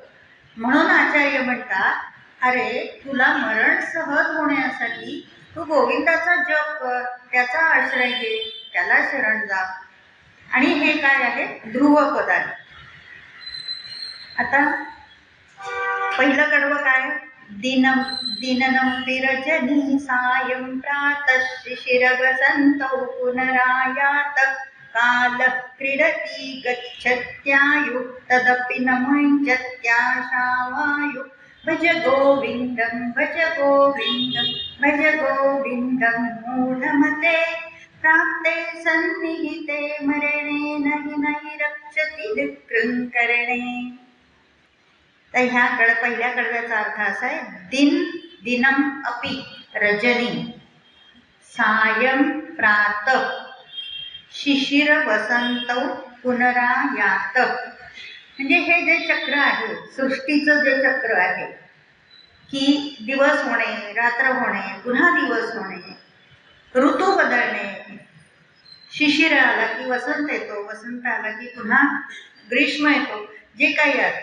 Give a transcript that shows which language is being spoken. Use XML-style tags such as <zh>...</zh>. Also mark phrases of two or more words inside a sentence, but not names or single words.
<mr>म्हणून आचार्य म्हणतात, अरे तुला मरण सहज होण्यासाठी तू गोविंदाचा जप कर, त्याचा आश्रय घे, त्याला शरण जा. आणि हे काय आहे? ध्रुवपद आहे. आता पहिलं कडवं काय?</mr> <sa>दिननं विरजनी सायं प्रातः शिशिरवसन्तौ पुनरायात काल क्रीडति गच्छत्यायु तदपि न मुञ्चत्याशावायु भज गोविन्दं भज गोविन्दं भज गोविन्दं मूढमते प्राप्ते सन्निहिते मरणे नहि रक्षति दुःकृङ्करणे.</sa> <mr>तर ह्या पहिल्या कडव्याचा अर्थ असा आहे,</mr> <sa>दिनम अपि रजनी सायं प्रात शिशिर वसंत पुनरायात.</sa> <mr>म्हणजे हे जे चक्र आहे, सृष्टीचं जे चक्र आहे की दिवस होणे, रात्र होणे, पुन्हा दिवस होणे, ऋतू बदलणे, शिशिर आला की वसंत येतो, वसंत आला की पुन्हा ग्रीष्म येतो, जे काही आहे.</mr>